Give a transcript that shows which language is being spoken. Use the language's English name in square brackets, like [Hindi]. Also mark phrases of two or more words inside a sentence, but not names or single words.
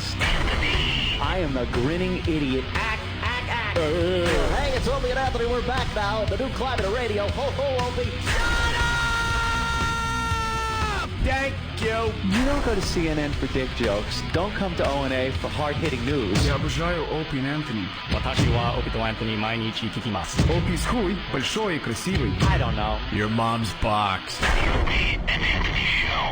[English] I am a grinning idiot. Act. Hey, it's Opie and Anthony. We're back now. The new climate of radio. Ho, ho, Opie. Thank you. You don't go to CNN for dick jokes. Don't come to O&A for hard-hitting news. [Russian] Я обожаю Opie и Anthony. [Japanese] 私はOpieとAnthony毎日聞きます. [Russian] Opie's хуй большой и красивый. [English] I don't know. Your mom's box. The Opie and Anthony Show.